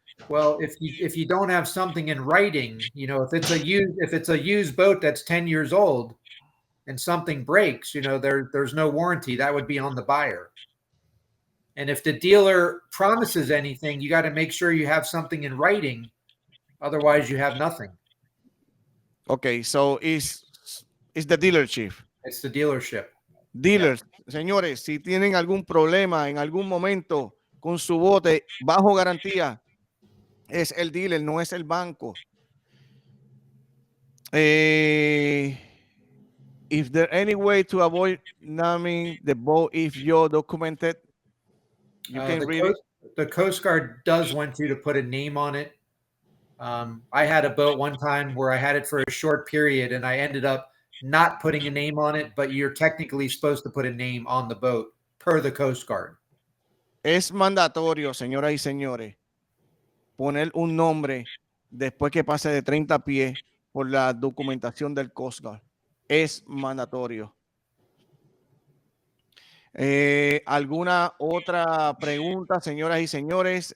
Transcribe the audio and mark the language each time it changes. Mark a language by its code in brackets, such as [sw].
[en] Well, if you don't have something in writing, if it's a used boat that's 10 years old and something breaks, there's no warranty. That would be on the buyer. And if the dealer promises anything, you got to make sure you have something in writing. Otherwise, you have nothing. Okay, so it's the dealer chief. It's the dealership. [es] Dealers, señores, si tienen algún problema en algún momento con su bote bajo garantía, es el dealer, no es el banco. [en] If there any way to avoid naming the boat if you're documented, you can read it. The Coast Guard does want you to put a name on it. I had a boat one time where I had it for a short period and I ended up not putting a name on it, but you're technically supposed to put a name on the boat per the Coast Guard. [es] Es mandatorio, señoras y señores, poner un nombre después que pase de 30 pies por la documentación del Coast Guard. Es mandatorio. ¿Alguna otra pregunta, señoras y señores?